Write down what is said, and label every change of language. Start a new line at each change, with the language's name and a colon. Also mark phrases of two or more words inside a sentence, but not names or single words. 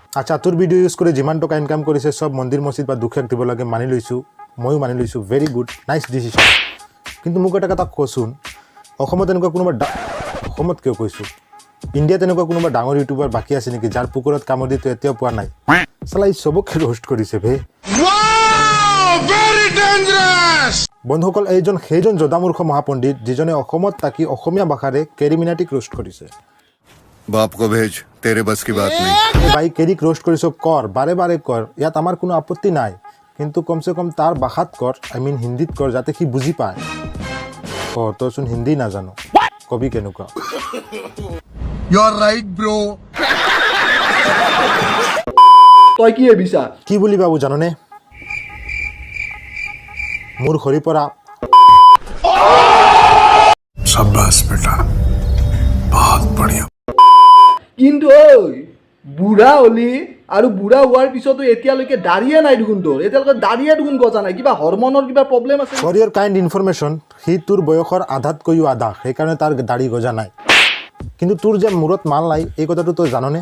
Assamese: আচ্ছা তোৰ ভিডিঅ' ইউজ কৰি যিমান টকা ইনকাম কৰিছে চব মন্দিৰ মছজিদ বা দুখীয়াক দিব লাগে মানি লৈছোঁ ময়ো মানি লৈছোঁ
English: very good nice decision
Assamese: কিন্তু মোক এটা কথা কচোন অসমত এনেকুৱা কোনোবা অসমত কিয় কৈছোঁ ইণ্ডিয়াত এনেকুৱা কোনোবা ডাঙৰ ইউটিউবাৰ বাকী আছে নেকি যাৰ পুকুৰত কামুৰি তই এতিয়াও পোৱা নাই চালা ই চবকে ৰোষ্ট কৰিছে বে বন্ধুসকল এইজন সেইজন জদামূৰ্খ মহাপণ্ডিত যিজনে অসমত থাকি অসমীয়া ভাষাৰে কেৰিমিনাটিক ৰোষ্ট কৰিছে
Hindi: बाप को भेज तेरे बस की बात नहीं
Assamese: ভাই কেৰিক ৰোষ্ট কৰিছ কৰ বাৰে বাৰে কৰ ইয়াত আমাৰ কোনো আপত্তি নাই কিন্তু কমচে কম তাৰ ভাষাত কৰ আই মিন হিন্দীত কৰ যাতে সি বুজি পায় তইচোন হিন্দী নাজানো কবি কেনেকুৱা
English: you are right bro
Assamese: তই কি ভাবিছা কি বুলি ভাবো জাননে মোৰ ঘৰি পৰা
Hindi: शाबाश बेटा बहुत बढ़िया
Assamese: কিন্তু ঐ বুঢ়া হলি আৰু বুঢ়া হোৱাৰ পিছতো এতিয়ালৈকে দাঢ়িয়ে নাই দেখোন তোৰ এতিয়ালৈকে দাঢ়িয়ে দেখোন গজা নাই কিবা হৰমনৰ কিবা প্ৰব্লেম আছে
English: for your kind information
Assamese: সি তোৰ বয়সৰ আধাতকৈও আধা সেইকাৰণে তাৰ দাঢ়ি গজা নাই কিন্তু তোৰ যে মূৰত মাল নাই এই কথাটো তই জাননে